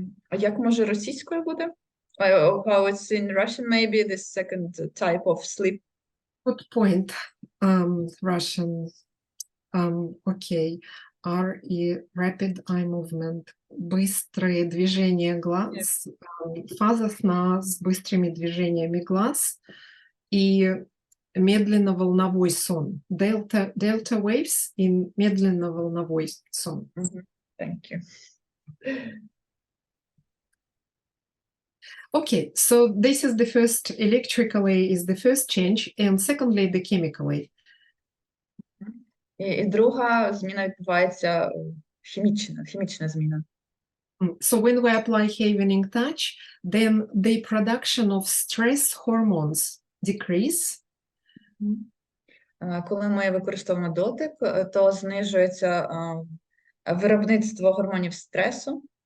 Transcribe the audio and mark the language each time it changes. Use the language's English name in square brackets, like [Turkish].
[Ukrainian] А як може російською буде? [English] How it's in Russian, maybe the second type of sleep. Good point. Russian. Okay. RE, rapid eye movement. [Russian] Быстрые движения глаз. Фаза сна с быстрыми движениями глаз. И медленно-волновой сон. [English] Delta waves in [Russian] медленно-волновой сон. [English] Thank you. Okay, so this is the first, electrically is the first change, and secondly, the chemically. [Ukrainian] І друга зміна відбувається хімічна зміна. [English] So when we apply havening touch, then the production of stress hormones decrease. [Ukrainian] Коли ми використовуємо дотик, то знижується виробництво гормонів стресу.